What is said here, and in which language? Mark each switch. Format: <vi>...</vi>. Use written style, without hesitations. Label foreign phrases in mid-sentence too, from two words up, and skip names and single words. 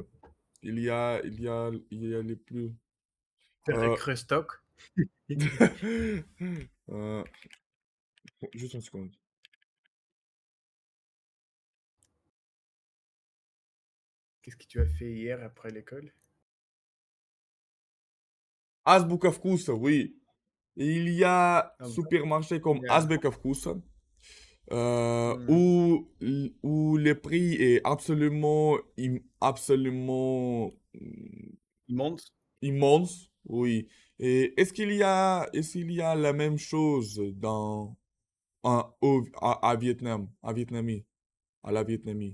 <fr>Il y a les plus. Euh, Restock. euh, juste une seconde. Qu'est-ce que tu as fait hier après l'école? Азбука вкуса, oui. Il y a Ah, supermarché comme bien. Азбека вкуса, Hmm. où le prix est absolument Il monte. immense, oui. Et est-ce qu'il y a la même chose à Vietnam, à la Vietnamie?</fr>